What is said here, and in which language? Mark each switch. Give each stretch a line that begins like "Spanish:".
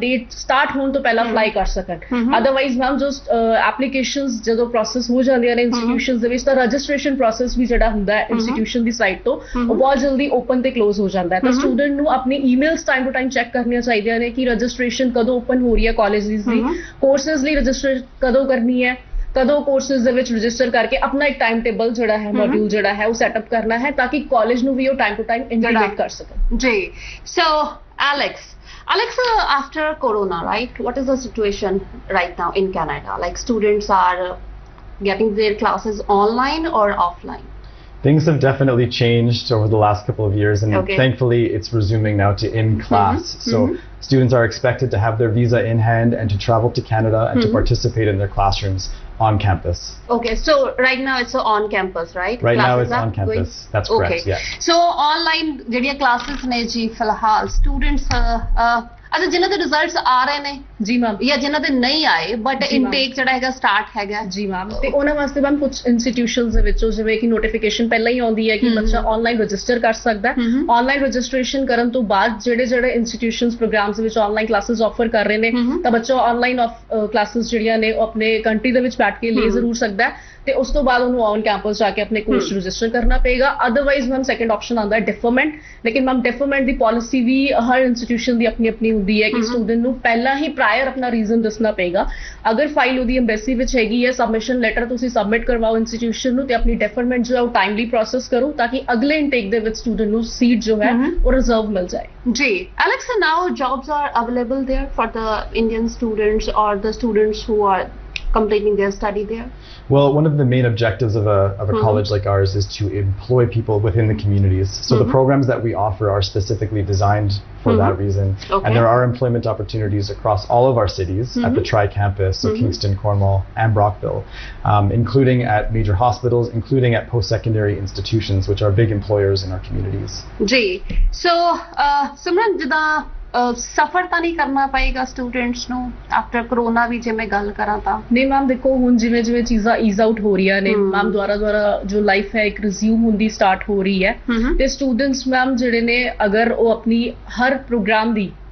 Punjabi: Start ਹੋਣ ਤੋਂ ਪਹਿਲਾਂ ਅਪਲਾਈ ਕਰ ਸਕਣ ਅਦਰਵਾਈਜ਼ ਮੈਮ ਜੋ ਐਪਲੀਕੇਸ਼ਨਸ ਜਦੋਂ ਪ੍ਰੋਸੈਸ ਹੋ ਜਾਂਦੀਆਂ ਨੇ ਇੰਸਟੀਟਿਊਸ਼ਨਸ ਦੇ ਵਿੱਚ ਤਾਂ ਰਜਿਸਟ੍ਰੇਸ਼ਨ ਪ੍ਰੋਸੈਸ ਵੀ ਜਿਹੜਾ ਹੁੰਦਾ ਹੈ ਇੰਸਟੀਟਿਊਸ਼ਨ ਦੀ ਸਾਈਟ ਤੋਂ ਉਹ ਬਹੁਤ ਜਲਦੀ ਓਪਨ ਤੇ ਕਲੋਜ਼ ਹੋ ਜਾਂਦਾ ਹੈ ਤਾਂ ਸਟੂਡੈਂਟ ਨੂੰ ਆਪਣੀ emails time to time check ਕਰਨੀਆਂ ਚਾਹੀਦੀਆਂ ਨੇ ਕਿ ਰਜਿਸਟ੍ਰੇਸ਼ਨ ਕਦੋਂ ਓਪਨ ਹੋ ਰਹੀ ਹੈ ਕਾਲਜਸ ਦੀ ਕੋਰਸਿਸ ਲਈ ਰਜਿਸਟ੍ਰੇਸ਼ਨ ਕਦੋਂ ਕਰਨੀ ਹੈ ਕਦੋਂ ਕੋਰਸਿਸ ਦੇ ਵਿੱਚ ਰਜਿਸਟਰ ਕਰਕੇ ਆਪਣਾ ਇੱਕ ਟਾਈਮ ਟੇਬਲ ਜਿਹੜਾ ਹੈ ਮੋਡਿਊਲ ਜਿਹੜਾ ਹੈ ਉਹ ਸੈਟਅਪ ਕਰਨਾ ਹੈ ਤਾਂ ਕਿ ਕਾਲਜ ਨੂੰ ਵੀ ਉਹ ਟਾਈਮ ਟੂ ਟਾਈਮ ਇੰਟੀਗ੍ਰੇਟ ਕਰ ਸਕਣ
English: ਜੀ so Alex, after Corona, right? What is the situation right now in Canada? Like students are getting their classes online or offline? Things have definitely changed over the last couple of years, and thankfully it's resuming now to in-class. So students are expected to have their visa in hand and to travel to Canada and to participate in their classrooms on campus. Okay, so right now it's on campus, right? Right classes now it's on campus. That's correct, yeah. So online
Punjabi: ਜਿਹੜੀਆਂ classes ਨੇ ਜੀ ਫਿਲਹਾਲ students ਅੱਛਾ ਜਿਨ੍ਹਾਂ ਦੇ results ਆ ਰਹੇ ਨੇ ਜੀ ਮੈਮ ਜਾਂ ਜਿਨ੍ਹਾਂ ਦੇ ਨਹੀਂ ਆਏ ਬਟ ਇਨਟੇਕ ਜਿਹੜਾ ਹੈਗਾ ਸਟਾਰਟ ਹੈਗਾ ਜੀ ਮੈਮ ਤੇ ਉਹਨਾਂ ਵਾਸਤੇ ਮੈਮ ਕੁਝ ਇੰਸਟੀਟਿਊਸ਼ਨਸ ਦੇ ਵਿੱਚੋਂ ਜਿਵੇਂ ਕਿ ਨੋਟੀਫਿਕੇਸ਼ਨ ਪਹਿਲਾਂ ਹੀ ਆਉਂਦੀ ਹੈ ਕਿ ਬੱਚਾ ਆਨਲਾਈਨ ਰਜਿਸਟਰ ਕਰ ਸਕਦਾ ਹੈ ਆਨਲਾਈਨ ਰਜਿਸਟ੍ਰੇਸ਼ਨ ਕਰਨ ਤੋਂ ਬਾਅਦ ਜਿਹੜੇ ਇੰਸਟੀਟਿਊਸ਼ਨਸ ਪ੍ਰੋਗਰਾਮਸ ਦੇ ਵਿੱਚ ਆਨਲਾਈਨ ਕਲਾਸਿਸ ਆਫਰ ਕਰ ਰਹੇ ਨੇ ਤਾਂ ਬੱਚਾ ਆਨਲਾਈਨ ਕਲਾਸਿਸ ਜਿਹੜੀਆਂ ਨੇ ਉਹ ਆਪਣੇ ਕੰਟਰੀ ਦੇ ਵਿੱਚ ਬੈਠ ਕੇ ਲੈ ਜ਼ਰੂਰ ਸਕਦਾ ਹੈ ਤੇ ਉਸ ਤੋਂ ਬਾਅਦ ਉਹਨੂੰ ਔਨ ਕੈਂਪਸ ਜਾ ਕੇ ਆਪਣੇ ਕੋਰਸ ਰਜਿਸਟਰ ਕਰਨਾ ਪਏਗਾ ਅਦਰਵਾਈਜ਼ ਮੈਮ ਸੈਕੰਡ ਆਪਸ਼ਨ ਆਉਂਦਾ ਹੈ ਡਿਫਰਮੈਂਟ ਲੇਕਿਨ ਮੈਮ ਡਿਫਰਮੈਂਟ ਦੀ ਪਾਲਿਸੀ ਵੀ ਹਰ ਇੰਸਟੀਟਿਊਸ਼ਨ ਦੀ ਆਪਣੀ ਹੁੰਦੀ ਹੈ ਕਿ ਸਟੂਡੈਂਟ ਨੂੰ ਪਹਿਲਾਂ ਹੀ ਪ੍ਰਾਇਰ ਆਪਣਾ ਰੀਜ਼ਨ ਦੱਸਣਾ ਪਏਗਾ ਅਗਰ ਫਾਈਲ ਉਹਦੀ ਐਮਬੈਸੀ ਵਿੱਚ ਹੈਗੀ ਹੈ ਸਬਮਿਸ਼ਨ ਲੈਟਰ ਤੁਸੀਂ ਸਬਮਿਟ ਕਰਵਾਓ ਇੰਸਟੀਟਿਊਸ਼ਨ ਨੂੰ ਤੇ ਆਪਣੀ ਡਿਫਰਮੈਂਟ ਜੋ ਹੈ ਉਹ ਟਾਈਮਲੀ ਪ੍ਰੋਸੈਸ ਕਰੋ ਤਾਂ ਕਿ ਅਗਲੇ ਇਨਟੇਕ ਦੇ ਵਿੱਚ ਸਟੂਡੈਂਟ ਨੂੰ ਸੀਟ ਜੋ ਹੈ ਉਹ ਰਿਜ਼ਰਵ ਮਿਲ ਜਾਏ
English: ਜੀ Alex, now jobs are available there for the Indian students or the students who are completing their study there? Well, one of the main objectives of a college like ours is to employ people within the communities. So the programs that we offer are specifically designed for that reason. And there are employment opportunities across all of our cities at the Tri-Campus, so Kingston, Cornwall and Brockville, including at major hospitals, including at post-secondary institutions, which are big employers in our communities. Ji.
Punjabi: So, Simran, jida ਸਫਰ ਤਾਂ ਨਹੀਂ ਕਰਨਾ ਪਏਗਾ students ਨੂੰ after corona ਵੀ ਜੇ ਮੈਂ ਗੱਲ ਕਰਾਂ ਤਾਂ ਨਹੀਂ ਮੈਮ ਦੇਖੋ ਹੁਣ ਜਿਵੇਂ ਚੀਜ਼ਾਂ ਈਜ਼ ਆਊਟ ਹੋ ਰਹੀਆਂ ਨੇ ਮੈਮ ਦੁਆਰਾ ਜੋ ਲਾਈਫ ਹੈ ਇੱਕ ਰਿਜ਼ਿਊਮ ਹੁੰਦੀ ਸਟਾਰਟ ਹੋ ਰਹੀ ਹੈ ਤੇ ਸਟੂਡੈਂਟਸ ਮੈਮ ਜਿਹੜੇ ਨੇ ਅਗਰ ਉਹ ਆਪਣੀ ਹਰ ਪ੍ਰੋਗਰਾਮ ਦੀ